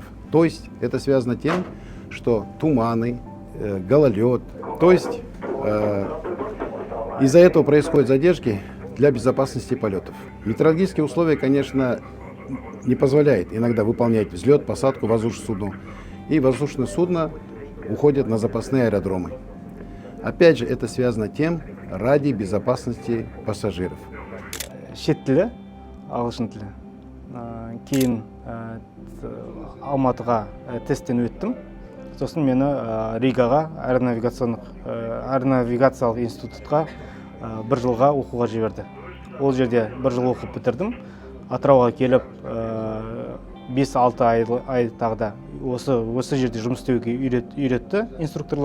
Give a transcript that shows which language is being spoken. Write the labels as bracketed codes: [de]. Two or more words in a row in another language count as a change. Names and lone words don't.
[ru] То есть это связано с тем, что туманы, гололед, то есть из-за этого происходят задержки для безопасности полетов. Метеорологические условия, конечно, не позволяют иногда выполнять взлет, посадку воздушного судна, и воздушное судно уходит на запасные аэродромы. Опять же, это связано с тем, ради безопасности пассажиров. [kk] Шет тілі, ағылшын тілі. Кейін Алматыға тесттен өттім. Сосын мені Ригаға, аэронавигациялық институтқа бір жылға оқуға жіберді. Ол жерде бір жыл оқып бітірдім. Атырауға келіп 5-6 ай тағда осы жерде жұмыс істеуге үйретті инструкторлар.